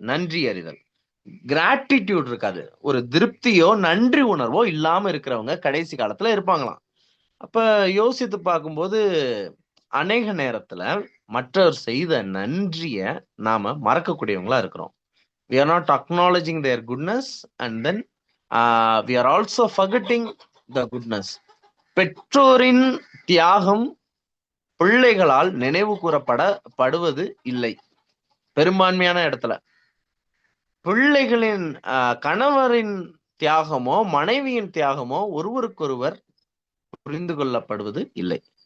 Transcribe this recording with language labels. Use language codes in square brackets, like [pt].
[ta] நன்றி அறிதல், கிராட்டிடியூட் இருக்காது, ஒரு திருப்தியோ நன்றி உணர்வோ இல்லாம இருக்கிறவங்க கடைசி காலத்துல இருப்பாங்களாம். அப்ப யோசித்து பார்க்கும்போது அநேக நேரத்துல மற்றவர் செய்த நன்றிய நாம மறக்கக்கூடியவங்களா இருக்கிறோம். [en] We are not acknowledging their goodness, and then we are also forgetting the goodness. [ta] பெற்றோரின் தியாகம் பிள்ளைகளால் நினைவு கூறப்படுவது இல்லை. பெரும்பான்மையான இடத்துல பிள்ளைகளின் கணவரின் தியாகமோ மனைவியின் தியாகமோ ஒருவருக்கொருவர் புரிந்து கொள்ளப்படுவது இல்லை.